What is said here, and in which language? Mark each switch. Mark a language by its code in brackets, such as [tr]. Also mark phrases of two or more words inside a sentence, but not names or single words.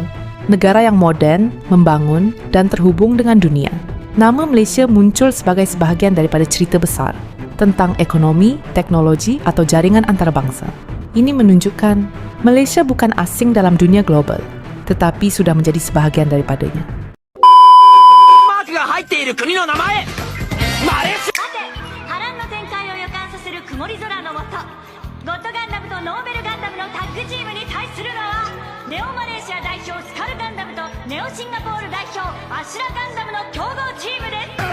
[ms] Negara yang moden, membangun dan terhubung dengan dunia. Nama Malaysia muncul sebagai sebahagian daripada cerita besar tentang ekonomi, teknologi atau jaringan antarabangsa. Ini menunjukkan Malaysia bukan asing dalam dunia global, tetapi sudah menjadi sebahagian daripadanya. [ja] マークが入っている国の名前マレーシア。さて、波乱の展開を予感させる曇り空の下、ゴッドガンダムとノーベルガンダムのタッグチームに対するのはネオマレーシア代表スカルガンダムとネオシンガポール代表アシュラガンダムの競合チームです。